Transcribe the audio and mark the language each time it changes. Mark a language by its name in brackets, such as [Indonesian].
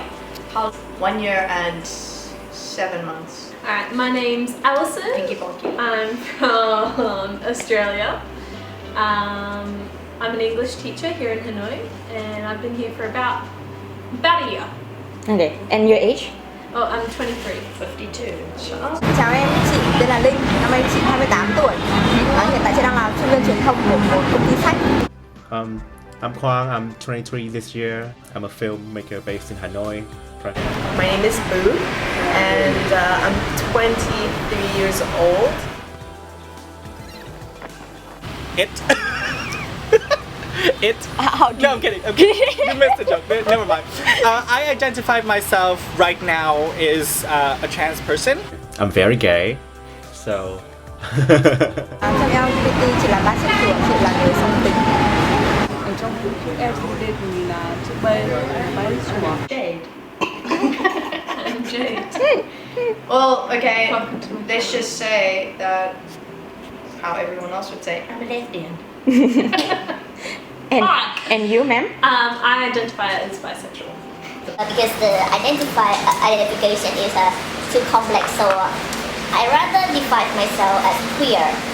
[English] 1 year and 7 months. Alright, my name's Allison. I'm from Australia. I'm an English teacher here in Hanoi, and I've been here for about a year. Okay, and your age? Oh, I'm 23. 52. [Vietnamese] Chào em, chị tên là Linh, năm nay chị 28 tuổi. Hiện tại chị đang làm chuyên viên truyền thông của một công ty sách. [English] I'm Quang, I'm 23 this year. I'm a filmmaker based in Hanoi. My name is Boo, and I'm 23 years old. No, I'm kidding. You missed the joke. Never mind. I identify myself right now as a trans person. I'm very gay, so. [Vietnamese] Trong LGBT chị là bác sĩ trưởng, chị là người song tính. Ở trong LGBT thì là chữ B, bái sủa. [English] Jade. I'm Jade. Well, okay, let's just say that how everyone else would say, I'm a lesbian. And you, ma'am? I identify as bisexual. Because the identification is too complex, so I rather define myself as queer.